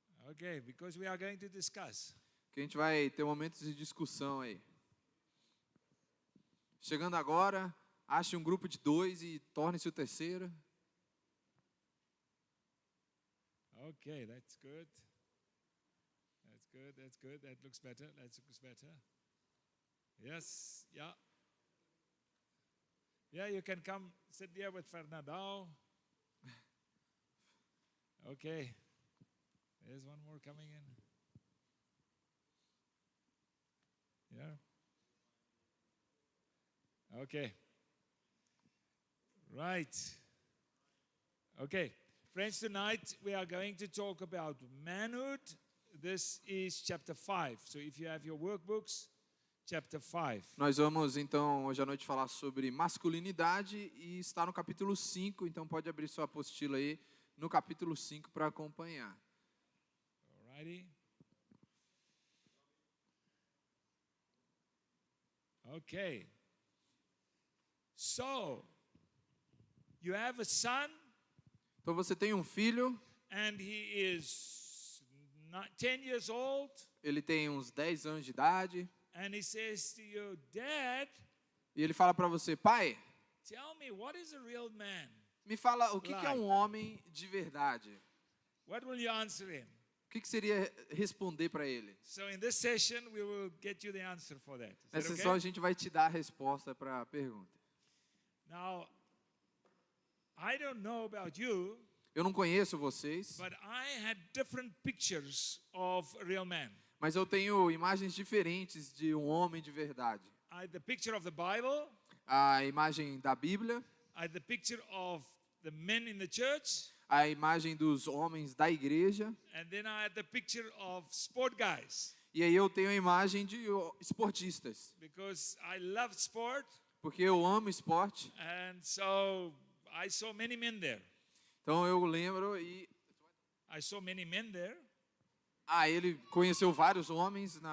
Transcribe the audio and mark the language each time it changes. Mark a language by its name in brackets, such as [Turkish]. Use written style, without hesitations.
[English] Okay, because we are going to discuss. [Portuguese] Que a gente vai ter momentos de discussão aí. Chegando agora, ache um grupo de 2 e torne-se o terceiro. [English] Okay, that's good. That's good, that's good. That looks better, that looks better. Yes, yeah. Yeah, you can come sit there with Fernando. Okay. There's one more coming in. Yeah. Okay. Right. Okay. Friends, tonight we are going to talk about manhood. This is chapter 5. So if you have your workbooks, chapter 5. [Portuguese] Nós vamos então hoje à noite falar sobre masculinidade e está no capítulo 5, então pode abrir sua apostila aí no capítulo 5 para acompanhar. [English] Alrighty. Okay. So, you have a son, [Portuguese] Então você tem um filho, [English] and he is 10 years old, [Portuguese] ele tem uns 10 anos de idade, [English] and he says to you, Dad, [Portuguese] e ele fala para você, pai, [English] tell me, what is a real man? [Portuguese] me fala o que é um homem de verdade. [English] What will you answer him? [Portuguese] O que seria responder para ele? [English] So in this session, we will get you the answer for that. Is that [Portuguese] Nessa [English] okay? [Portuguese] sessão a gente vai te dar a resposta para a pergunta. [English] Now, I don't know about you, [Portuguese] Eu não conheço vocês, [English] but I had different pictures of a real man. [Portuguese] mas eu tenho imagens diferentes de um homem de verdade. [English] I had the picture of the Bible, [Portuguese] A imagem da Bíblia, [English] I had the picture of the men in the church, [Portuguese] a imagem dos homens da igreja, [English] and then I had the picture of sport guys, [Portuguese] e aí eu tenho a imagem de esportistas, [English] because I love sport, [Portuguese] porque eu amo esporte. [English] and so I saw many men there. [Portuguese] Então eu lembro e [English] I saw many men there, [Portuguese] ele conheceu vários homens